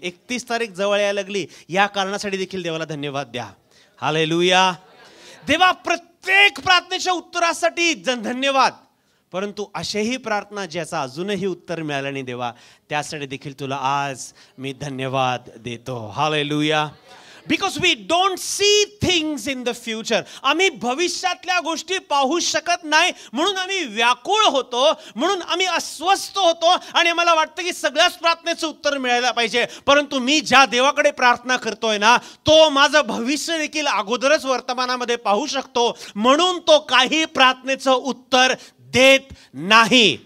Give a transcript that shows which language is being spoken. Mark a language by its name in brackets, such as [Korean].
[Marathi] 31 तारीख जवळ यायला लागली, या कारणासाठी देखील देवाला धन्यवाद द्या. हालेलुया. देवा प्रत्येक प्रार्थनेच्या उत्तरासाठी धन्यवाद, परंतु अशाही प्रार्थना ज्याचा अजूनही उत्तर मिळालं नाही देवा, त्यासाठी देखील तुला आज मी धन्यवाद देतो. Hallelujah. [English] Because we don't see things in the future. [Marathi] आम्ही भविष्यातल्या गोष्टी पाहू शकत नाही, म्हणून आम्ही व्याकुळ होतो, म्हणून आम्ही अस्वस्थ होतो आणि आम्हाला वाटतं की सगळ्याच प्रार्थनेचं उत्तर मिळायला पाहिजे. परंतु मी ज्या देवाकडे प्रार्थना करतोय ना, तो माझं भविष्य देखील अगोदरच वर्तमानामध्ये पाहू शकतो, म्हणून तो काही प्रार्थनेचं उत्तर देत नाही.